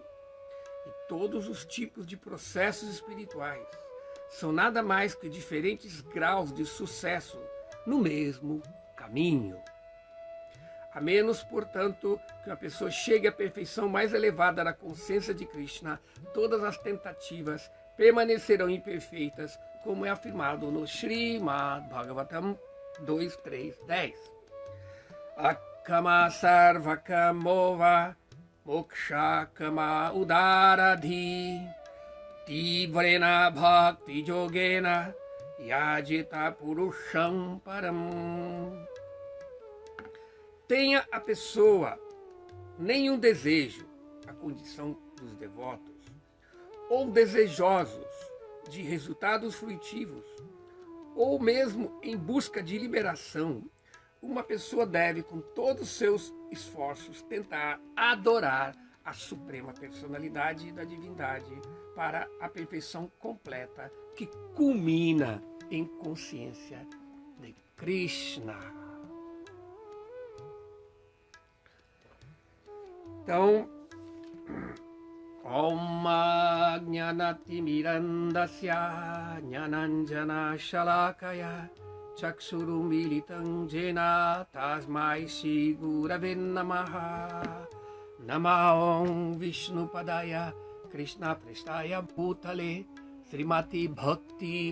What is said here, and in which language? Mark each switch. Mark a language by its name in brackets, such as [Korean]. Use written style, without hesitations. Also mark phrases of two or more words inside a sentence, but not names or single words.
[Portuguese] E todos os tipos de processos espirituais são nada mais que diferentes graus de sucesso no mesmo caminho. A menos, portanto, que uma pessoa chegue à perfeição mais elevada na consciência de Krishna, todas as tentativas permanecerão imperfeitas, como é afirmado no Srimad Bhagavatam 2.3.10. [Sanskrit] अकामः सर्वकामो वा मोक्षकाम उदारधीः तीव्रेण भक्ति योगेन यजेत पुरुषं परम्. [Portuguese] Tenha a pessoa nenhum desejo, a condição dos devotos, ou desejosos de resultados fruitivos, ou mesmo em busca de liberação, uma pessoa deve, com todos os seus esforços, tentar adorar a suprema personalidade da divindade para a perfeição completa que culmina em consciência de Krishna. Então, [Sanskrit] ॐ अज्ञानतिमिरान्धस्य ज्ञानाञ्जन शलाकया चक्षुरुन्मीलितं येन तस्मै श्री गुरवे नमः नम ओं विष्णुपादाय कृष्ण प्रेष्ठाय भूतले श्रीमती भक्ति